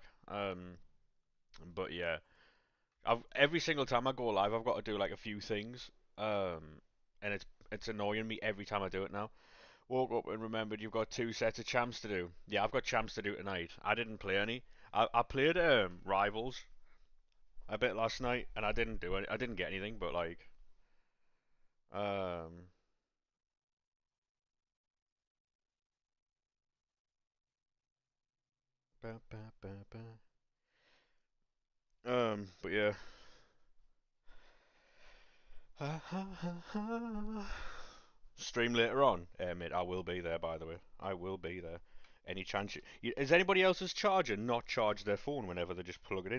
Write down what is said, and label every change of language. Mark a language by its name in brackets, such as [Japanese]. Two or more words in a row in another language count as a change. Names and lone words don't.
[English] But yeah, every single time I go live, I've got to do like a few things. And it's annoying me every time I do it now. Woke up and remembered you've got 2 sets of champs to do. Yeah, I've got champs to do tonight. I didn't play any. I played rivals a bit last night, and I didn't do it. I didn't get anything, but like um ba, ba, ba, ba. But yeah. Stream later on, mate. I will be there. By the way, I will be there. Any chance? Is anybody else's charger not charge their phone whenever they just plug it in?